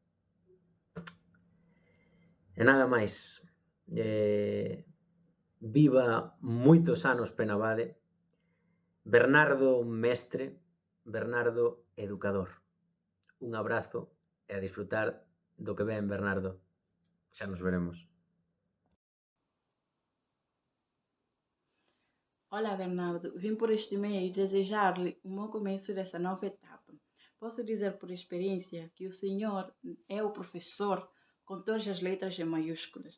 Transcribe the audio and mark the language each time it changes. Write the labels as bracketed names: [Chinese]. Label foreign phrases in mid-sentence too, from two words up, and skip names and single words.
[Galician] E nada máis, viva moitos anos Penabade, Bernardo mestre, Bernardo educador. Un abrazo e a disfrutar do que ven, Bernardo. Xa nos veremos. [Portuguese] Olá, Bernardo. Vim por este meio desejar-lhe um bom começo dessa nova etapa. Posso dizer por experiência que o senhor é o professor com todas as letras em maiúsculas.